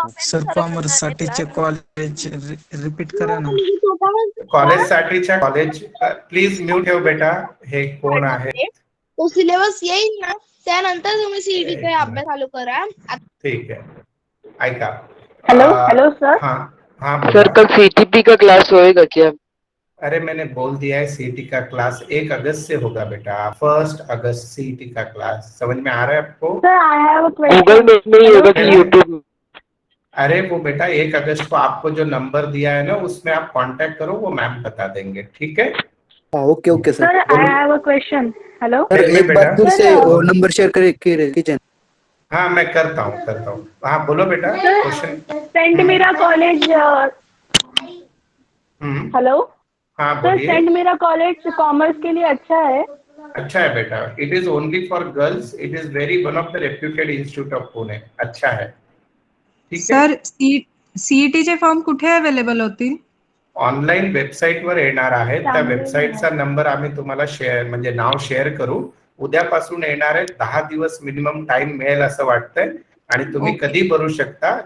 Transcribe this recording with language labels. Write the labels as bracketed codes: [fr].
[mr] Sir commerce साठीचे college repeat करा ना. कॉलेज साठीच्या कॉलेज, प्लीज म्यूट ठेव बेटा. हे कोण आहे? तो सिलेबस येईल ना, त्यानंतर तुम्ही सीईटीचा अभ्यास चालू करा. [hi] ठीक है, ऐका. [en] Hello sir. [hi] हाँ सर कल सीटीपी का क्लास होएगा क्या? अरे मैंने बोल दिया है, सीईटी का क्लास 1 अगस्त से होगा बेटा. 1 अगस्त सीईटी का क्लास. समझ में आ रहा है आपको? [en] sir I have a [hi] Google meet में ही होगा कि यूट्यूब? अरे वो बेटा 1 अगस्त को आपको जो नंबर दिया है ना, उसमें आप कांटेक्ट करो, वो मैम बता देंगे. ठीक है. [en] Okay sir. I have a question. Hello [hi] sir एक बार फिर से नंबर शेयर कीजिए. हाँ मैं करता हूँ. हाँ बोलो बेटा, question. [en] Saint Meera college. Hello [hi] हाँ सर, बोलिए. सेंट मीरा कॉलेज कॉमर्स के लिए अच्छा है? अच्छा है बेटा. [en] It is only for girls. It is very one of the reputed institute of Pune. [hi] अच्छा है. ठीक है. [mr] सर सीईटीचे फॉर्म कुठे अवेलेबल होतील? ऑनलाईन वेबसाईटवर येणार आहे. त्या वेबसाईटचा नंबर आम्ही तुम्हाला शेअर, म्हणजे नाव शेअर करू. उद्यापासून येणार आहे. 10 दिवस मिनिमम टाइम मिळेल असं वाटतंय, आणि तुम्ही कधी भरू शकता.